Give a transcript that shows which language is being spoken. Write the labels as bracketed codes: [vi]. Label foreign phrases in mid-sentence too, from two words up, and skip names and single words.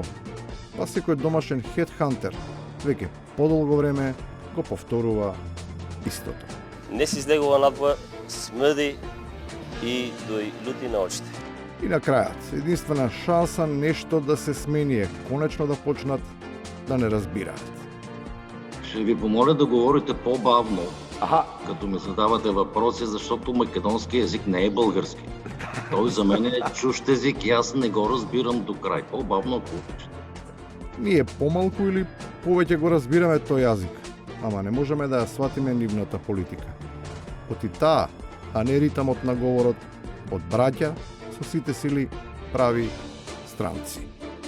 [mk] Па секој домашен хедхантер веќе подолго време го повторува истото. Не се излегува надвор, смрди и дои лути на очите. И на крајот, единствена шанса нешто да се смени е конечно да почнат да не разбираат. [bg] Ще ви помоля да говорите по-бавно, като ми задавате въпроси, защото македонски език не е български. Той за мен е чужд език и аз не го разбирам до край. По-бавно, ако обичате. [mk] Ние помалку или повеќе го разбираме тој јазик, ама не можеме да ја сватиме нивната политика. Оти таа, а не ритамот на говорот од браќа со сите сили прави странци.